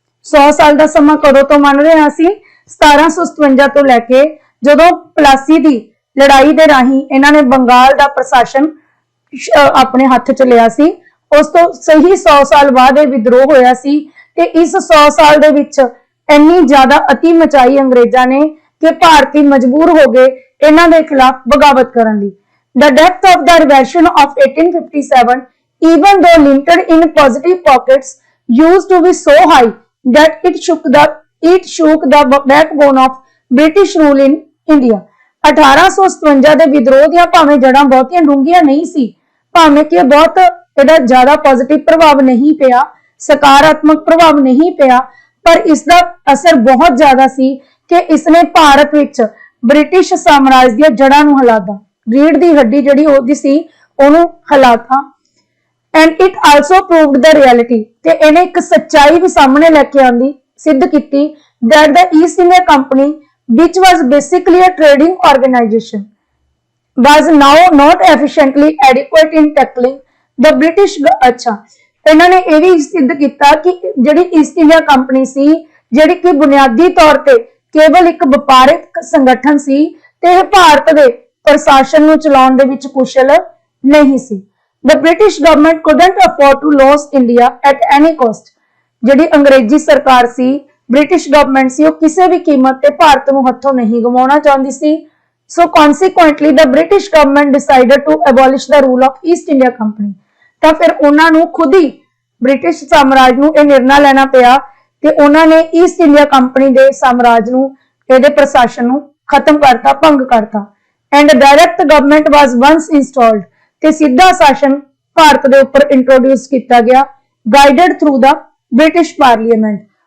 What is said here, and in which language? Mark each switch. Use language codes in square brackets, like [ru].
[pa] 100 ਸਾਲ ਦਾ ਸਮਾਂ ਕਦੋਂ ਤੋਂ ਮੰਨ ਰਹੇ ਹਾਂ ਅਸੀਂ 1757 ਤੋਂ ਲੈ ਕੇ ਜਦੋਂ ਪਲਾਸੀ ਦੀ ਲੜਾਈ ਦੇ ਰਾਹੀਂ ਇਹਨਾਂ ਨੇ ਬੰਗਾਲ ਦਾ ਪ੍ਰਸ਼ਾਸਨ ਆਪਣੇ ਹੱਥ 'ਚ ਲਿਆ ਸੀ ਉਸ ਤੋਂ ਸਹੀ 100 ਸਾਲ ਬਾਅਦ ਇਹ ਵਿਦਰੋਹ ਹੋਇਆ ਸੀ ਤੇ ਇਸ 100 ਸਾਲ ਦੇ ਵਿੱਚ ਇੰਨੀ ਜ਼ਿਆਦਾ ਅਤੀ ਮਚਾਈ ਅੰਗਰੇਜ਼ਾਂ ਨੇ ਕਿ ਭਾਰਤੀ ਮਜਬੂਰ ਹੋ ਗਏ ਇਹਨਾਂ ਦੇ ਖਿਲਾਫ ਬਗਾਵਤ ਕਰਨ ਲਈ। [en] The depth of the revolution of 1857 even though limited in positive pockets used to be so high that it shook the backbone of British rule in India। [pa] 1857 ਦੇ ਵਿਦਰੋਹ ਦੀਆਂ ਭਾਵੇਂ ਜੜਾਂ ਬਹੁਤੀਆਂ ਡੂੰਘੀਆਂ ਨਹੀਂ ਸੀ ਭਾਵੇਂ ਕਿ ਬਹੁਤ ਇਹਦਾ ਜ਼ਿਆਦਾ ਪੋਜ਼ਿਟਿਵ ਪ੍ਰਭਾਵ ਨਹੀਂ ਪਿਆ ਸਕਾਰਾਤਮਕ ਪ੍ਰਭਾਵ ਨਹੀਂ ਪਿਆ ਪਰ ਇਸ ਦਾ ਅਸਰ ਬਹੁਤ ਜ਼ਿਆਦਾ ਸੀ ਕਿ ਇਸਨੇ ਭਾਰਤ ਵਿੱਚ ਬ੍ਰਿਟਿਸ਼ ਸਾਮਰਾਜ ਦੀਆਂ ਜੜਾਂ ਨੂੰ ਹਿਲਾਤਾ ਰੀੜ ਦੀ ਹੱਡੀ ਜਿਹੜੀ ਉਹਦੀ ਸੀ ਉਹਨੂੰ ਹਿਲਾਤਾ [en] and it also proved the reality [pa] ਤੇ ਇਹਨੇ ਇੱਕ ਸੱਚਾਈ ਵੀ ਸਾਹਮਣੇ ਲੈ ਕੇ ਆਂਦੀ ਸਿੱਧ ਕੀਤੀ [en] that the East India Company, which was basically a trading organization, was now not efficiently adequate in tackling the British। [pa] अच्छा, ਇਹਨਾਂ ਨੇ ਇਹ ਵੀ ਸਿੱਧ ਕੀਤਾ ਕਿ ਜਿਹੜੀ ਈਸਟ ਇੰਡੀਆ ਕੰਪਨੀ ਸੀ, ਜਿਹੜੀ ਕਿ ਬੁਨਿਆਦੀ ਤੌਰ ਤੇ ਕੇਵਲ ਇੱਕ ਵਪਾਰਿਕ ਸੰਗਠਨ ਸੀ ਤੇ ਇਹ ਭਾਰਤ ਦੇ ਪ੍ਰਸ਼ਾਸਨ ਨੂੰ ਚਲਾਉਣ ਦੇ ਵਿੱਚ ਕੁਸ਼ਲ ਨਹੀਂ ਸੀ। [en] The British government couldn't afford to lose India at any cost। [pa] ਜਿਹੜੀ ਅੰਗਰੇਜ਼ੀ ਸਰਕਾਰ ਸੀ, ਬ੍ਰਿਟਿਸ਼ ਗਵਰਨਮੈਂਟ ਸੀ, ਉਹ ਕਿਸੇ ਵੀ ਕੀਮਤ ਤੇ ਭਾਰਤ ਨੂੰ ਹੱਥੋਂ ਨਹੀਂ ਗਵਾਉਣਾ ਚਾਹੁੰਦੀ ਸੀ। [en] So consequently the British government decided to abolish the rule of East India Company। [pa] ਤਾਂ ਫਿਰ ਉਹਨਾਂ ਨੂੰ ਖੁਦ ਹੀ ਬ੍ਰਿਟਿਸ਼ ਸਾਮਰਾਜ ਨੂੰ ਇਹ ਨਿਰਣਾ ਲੈਣਾ ਪਿਆ ਤੇ ਉਹਨਾਂ ਨੇ ਈਸਟ ਇੰਡੀਆ ਕੰਪਨੀ ਦੇ ਸਾਮਰਾਜ ਨੂੰ, ਇਹਦੇ ਪ੍ਰਸ਼ਾਸਨ ਨੂੰ ਖਤਮ ਕਰਤਾ, ਭੰਗ ਕਰਤਾ। [en] and direct government was once installed, [pa] ਤੇ ਸਿੱਧਾ ਸ਼ਾਸਨ ਭਾਰਤ ਦੇ ਉੱਪਰ ਇੰਟਰੋਡਿਊਸ ਕੀਤਾ ਗਿਆ, [en] Guided through the British parliament.